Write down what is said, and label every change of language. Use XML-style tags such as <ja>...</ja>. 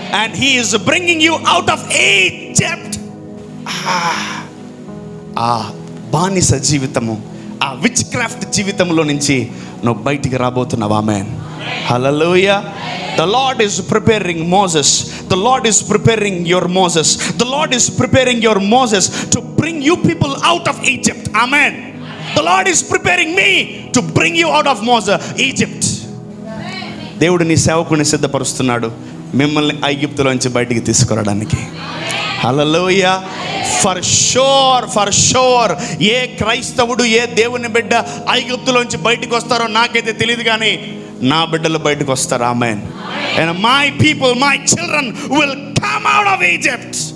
<en>And he is bringing you out of Egypt.</en> <te>ఆ బానిస జీవితము, ఆ విచ్ క్రాఫ్ట్ జీవితంలో నుంచి నువ్వు బయటికి రాబోతున్నావు. ఆమేన్. హల్లెలూయా.</te> <en>The Lord is preparing Moses. The Lord is preparing your Moses. The Lord is preparing your Moses to bring you people out of Egypt. Amen. The Lord is preparing me to bring you out of Egypt.</en> <te>దేవుడు నీ సేవకుని సిద్ధపరుస్తున్నాడు మిమ్మల్ని ఐగుప్తులోంచి బయటికి తీసుకురావడానికి. హల్లెలూయా. For sure ఏ క్రైస్తవుడు, ఏ దేవుని బిడ్డ ఐగుప్తులోంచి బయటికి వస్తారో నాకైతే తెలియదు, కానీ నా బిడ్డలు బయటకు వస్తారు. ఆమేన్.</te> <en>And my people, my children will come out of Egypt.</en>